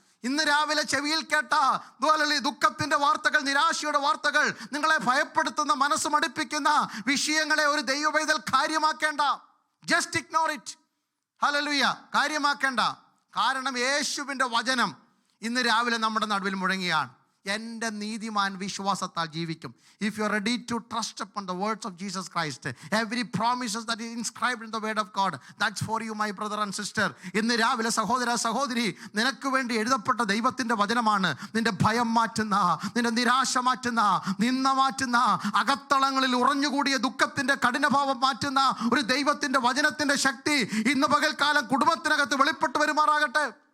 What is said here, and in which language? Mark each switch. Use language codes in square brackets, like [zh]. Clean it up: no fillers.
[ml] ഇന്ന് രാവിലെ ചെവിയിൽ കേട്ട ദുഃഖത്തിന്റെ വാർത്തകൾ, നിരാശയുടെ വാർത്തകൾ, നിങ്ങളെ ഭയപ്പെടുത്തുന്ന, മനസ്സ് മടുപ്പിക്കുന്ന വിഷയങ്ങളെ ഒരു ദൈവ പൈതൽ കാര്യമാക്കേണ്ട. [en] Just ignore it. [ml] ഹല്ലേലൂയ. കാര്യമാക്കേണ്ട. കാരണം യേശുവിൻ്റെ വചനം ഇന്ന് രാവിലെ നമ്മുടെ നടുവിൽ മുഴങ്ങിയാണ്. എൻ്റെ നീതിമാൻ വിശ്വാസത്താൽ ജീവിക്കും. [en] If you are ready to trust upon the words of Jesus Christ, every promises that is inscribed in the word of God, that's for you, my brother and sister. [ml] ഇന്ന് രാവിലെ സഹോദര സഹോദരി, നിനക്ക് വേണ്ടി എഴുതപ്പെട്ട ദൈവത്തിൻ്റെ വചനമാണ്. നിന്റെ ഭയം മാറ്റുന്ന, നിന്റെ നിരാശ മാറ്റുന്ന, നിന്ന മാറ്റുന്ന, അകത്തളങ്ങളിൽ ഉറഞ്ഞുകൂടിയ ദുഃഖത്തിൻ്റെ കഠിനഭാവം മാറ്റുന്ന ഒരു ദൈവത്തിൻ്റെ വചനത്തിൻ്റെ ശക്തി ഇന്ന് പകൽക്കാലം കുടുംബത്തിനകത്ത് വെളിപ്പെട്ട് വരുമാറാകട്ടെ.